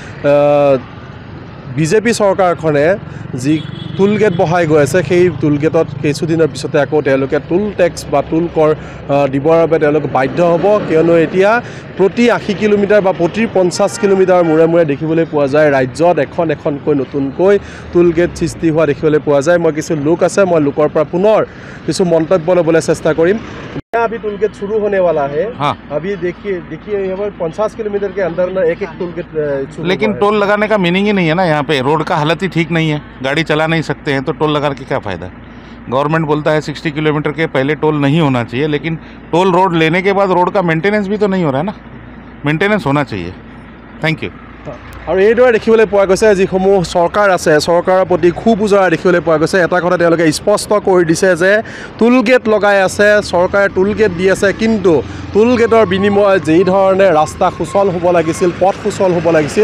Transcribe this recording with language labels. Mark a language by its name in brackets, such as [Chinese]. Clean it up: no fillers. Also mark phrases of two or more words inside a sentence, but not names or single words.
[Assamese] বিজেপি চৰকাৰখনে যি টোল গেট বহাই গৈ আছে সেই টোল গেটত কিছুদিনৰ পিছতে আকৌ তেওঁলোকে টোল টেক্স বা টোল কৰ দিবৰ বাবে তেওঁলোক বাধ্য হ'ব কিয়নো এতিয়া প্ৰতি 80 কিলোমিটাৰ বা প্ৰতি 50 কিলোমিটাৰ মূৰে মূৰে দেখিবলৈ পোৱা যায় ৰাজ্যত এখনকৈ নতুনকৈ টোল গেট সৃষ্টি হোৱা দেখিবলৈ পোৱা যায় মই কিছু লোক আছে মই লোকৰ পৰা পুনৰ কিছু মন্তব্য ল'বলৈ চেষ্টা কৰিম [Hindi] अभी टोल गेट शुरू होने वाला है हाँ अभी देखिए यहाँ पर 50 किलोमीटर के अंदर ना एक टोल गेट लेकिन टोल लगाने का मीनिंग ही नहीं है ना यहाँ पे रोड का हालत ही ठीक नहीं है गाड़ी चला नहीं सकते हैं तो टोल लगा के क्या फ़ायदा गवर्नमेंट बोलता है 60 किलोमीटर के पहले टोल नहीं होना चाहिए लेकिन टोल रोड लेने के बाद रोड का मेंटेनेंस भी तो नहीं हो रहा है ना मेंटेनेंस होना चाहिए [English] thank you [Assamese] আৰু এইদৰে দেখিবলৈ পোৱা গৈছে যিসমূহ চৰকাৰ আছে চৰকাৰৰ প্ৰতি খুব উজৰা দেখিবলৈ পোৱা গৈছে এটা কথা তেওঁলোকে স্পষ্ট কৰি দিছে যে টোল গেট লগাই আছে চৰকাৰে টোল গেট দি আছে কিন্তু টোল গেটৰ বিনিময়ত যেই ধৰণে ৰাস্তা সুচল হ'ব লাগিছিল পথ সুচল হ'ব লাগিছিল